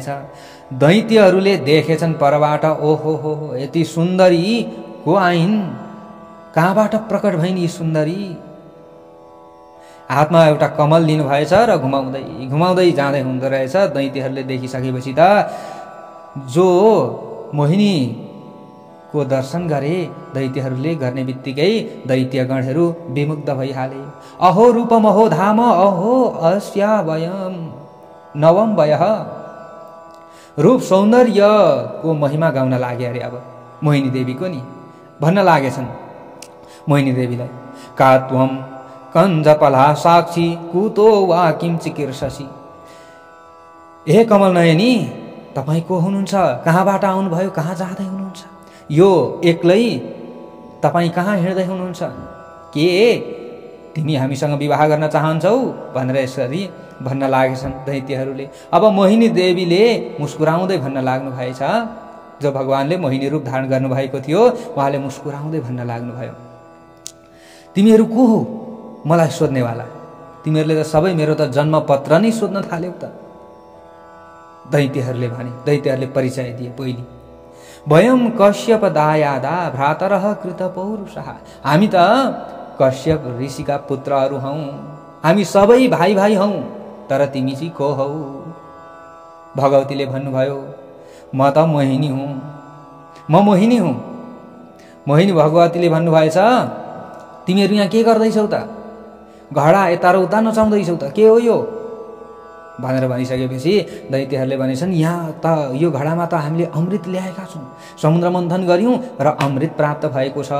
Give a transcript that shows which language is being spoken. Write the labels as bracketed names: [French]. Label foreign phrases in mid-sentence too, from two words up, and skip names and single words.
[Nepali] दैत्यहरूले देखेछन् परबाट, ओहो हो यति सुन्दरी को आइन्, कहाँबाट प्रकट भइन् यी सुन्दरी। हातमा एउटा कमल लिनुभएछ र घुमाउँदै घुमाउँदै जाँदै हुँदो रहेछ। दैत्यहरूले देखिसकेपछि त जो मोहिनी को दर्शन गरे दैत्यहरूले, गर्ने बित्तिकै दैत्यगणहरू विमुग्ध भइहाले। [Sanskrit] अहो रूपम अहो धाम अहो अस्या वयम नवम वयः। [Nepali] रूप सौन्दर्यको महिमा गाउन लागे अरे अब मोहिनी देवीको नि, भन्न लागेछन् मोहिनी देवीलाई, [Sanskrit] का त्वम कञ्जपला साक्षी कुतो वा किम चिकीर्षसी। [Nepali] हे कमल नयनी, तपाईँ को हुनुहुन्छ, कहाँबाट आउनुभयो, कहाँ जाँदै हुनुहुन्छ, यो एक्लै तपाईँ कहाँ हिँड्दै हुनुहुन्छ, के तिमी हामीसँग विवाह गर्न चाहन्छौ भनेर यसरी भन्न लागेछन् दैत्यहरूले। अब मोहिनी देवीले मुस्कुराउँदै भन्न लाग्नु भएछ, जो भगवानले मोहिनी रूप धारण गर्नुभएको थियो उहाँले मुस्कुराउँदै भन्न लाग्नुभयो, तिमीहरू को हो मलाई सोध्नेवाला, तिमीहरूले त सबै मेरो त जन्मपत्र नै सोध्न थाल्यौ त। दैत्यहरूले भने, दैत्यहरूले परिचय दिए पहिली, [Sanskrit] वयम कश्यप दायादा भ्रातरः कृत पौरुषः। [Nepali] हामी त कश्यप ऋषिका पुत्रहरू हौँ, हामी सबै भाइ भाइ हौँ, तर तिमी चाहिँ को हौ। भगवतीले भन्नुभयो, म त मोहिनी हुँ, म मोहिनी हुँ। मोहिनी भगवतीले भन्नुभएछ, तिमीहरू यहाँ के गर्दैछौ त, घडा यता र उता नचाउँदैछौ त, के हो यो भनेर भनिसकेपछि दैत्यहरूले भनेछन्, यहाँ त यो घडामा त हामीले अमृत ल्याएका छौँ, समुद्र मन्थन गऱ्यौँ र अमृत प्राप्त भएको छ।